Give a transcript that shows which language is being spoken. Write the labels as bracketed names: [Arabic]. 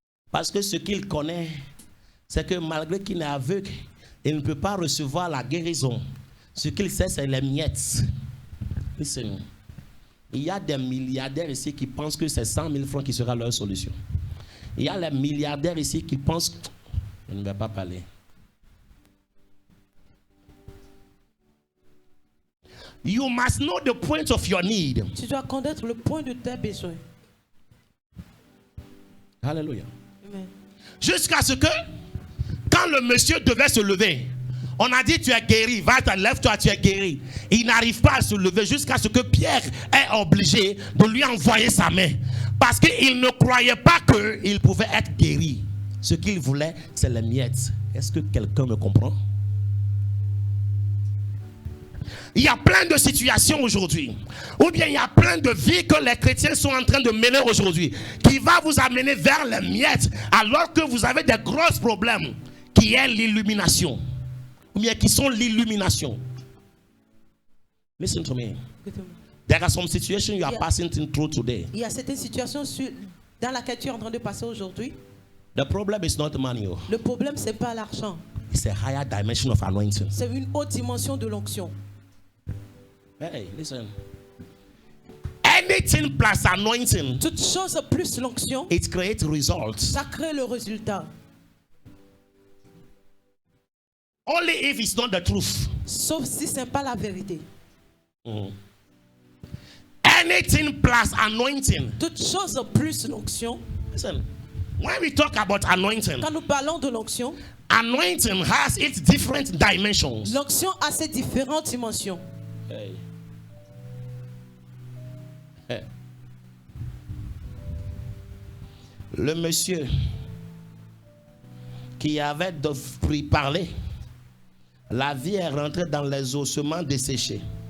[French] Parce que ce qu'il connaît, c'est que malgré qu'il est aveugle, il ne peut pas recevoir la guérison. Ce qu'il sait, c'est les miettes. [English] Listen. [French] Il y a des milliardaires ici qui pensent que c'est 100 000 francs qui sera leur solution. Il y a les milliardaires ici qui pensent, je ne vais pas parler. [English] You must know the point of your need. [French] Tu dois connaître le point de tes besoins. Alléluia. Amen. Jusqu'à ce que, quand le monsieur devait se lever, on a dit tu es guéri, va, lève-toi, tu es guéri. Il n'arrive pas à se lever jusqu'à ce que Pierre est obligé de lui envoyer sa main. Parce qu'il ne croyait pas qu'il pouvait être guéri. Ce qu'il voulait, c'est les miettes. Est-ce que quelqu'un me comprend? Il y a plein de situations aujourd'hui, ou bien il y a plein de vies que les chrétiens sont en train de mener aujourd'hui, qui va vous amener vers les miettes, alors que vous avez des gros problèmes, qui est l'illumination, ou bien qui sont l'illumination. [English] Listen to me. There are some situations you are passing through today. [French] Il y a certaines situations dans laquelle tu es en train de passer aujourd'hui. [English] The problem is not money. [French] Le problème, c'est pas l'argent. [English] It's a higher dimension of anointing. [French] C'est une haute dimension de l'onction. [English] Hey, listen. Anything plus anointing, [French] Toute chose plus l'onction, [English] it creates results. [French] ça crée le résultat. [English] Only if it's not the truth. [French] Sauf si ce n'est pas la vérité. [English] Anything plus anointing. [French] Toute chose plus l'onction. [English] Listen, when we talk about anointing, [French] Quand nous parlons de l'onction, [English] anointing has its different dimensions. [French] l'onction a ses différentes dimensions. Hey. Le monsieur qui avait parlé, la vie est rentrée dans les ossements desséchés.